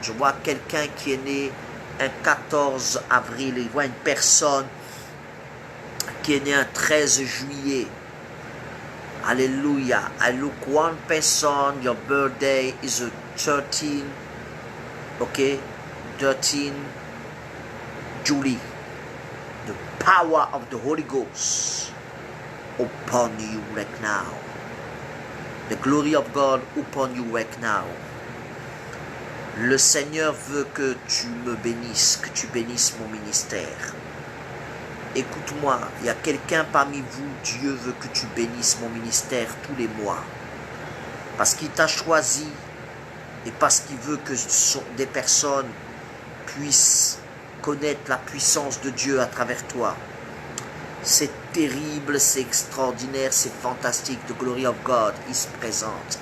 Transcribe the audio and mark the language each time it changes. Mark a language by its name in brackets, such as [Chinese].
[French] Je vois quelqu'un qui est né un 14 avril. Je vois une personne qui est né un 13 juillet. Hallelujah. [English] I look one person, your birthday is a 13, okay, 13 July. The power of the Holy Ghost upon you right now. The glory of God upon you right now. [French] Le Seigneur veut que tu me bénisses, que tu bénisses mon ministère. Écoute-moi, il y a quelqu'un parmi vous, Dieu veut que tu bénisses mon ministère tous les mois. Parce qu'il t'a choisi et parce qu'il veut que des personnes puissent connaître la puissance de Dieu à travers toi. C'est terrible, c'est extraordinaire, c'est fantastique. [English] The glory of God is present.